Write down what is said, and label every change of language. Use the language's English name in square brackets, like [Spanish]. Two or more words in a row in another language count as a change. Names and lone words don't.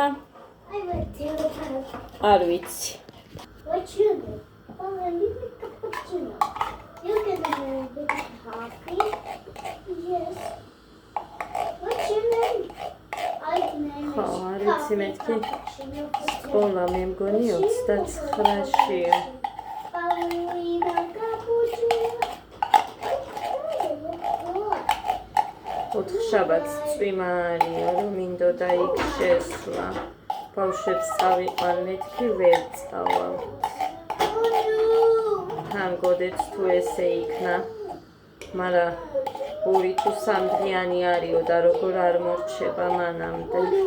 [English] I went to the house. [Georgian] არ ვიცი. [English] What you do? Ballerina cappuccino. You can have a coffee. Yes. What's your name? My name [Georgian] ხო, არ ვიცი მეთქი. [English] cappuccino. [Georgian] სკოლა მე მგონი 29-ია. [English] Ballerina cappuccino. [Georgian] ოთხშაბათს წვიმარია, რომ მინდოდა იქ შესვლა. ბავშვებს წავიყვან, მეთქი ვერ წავალ. მგონდეთ თუ ესე იქნა, მაგრამ 2 თუ 3 დღიანი არისო და როგორ არ მორჩება მანამდე.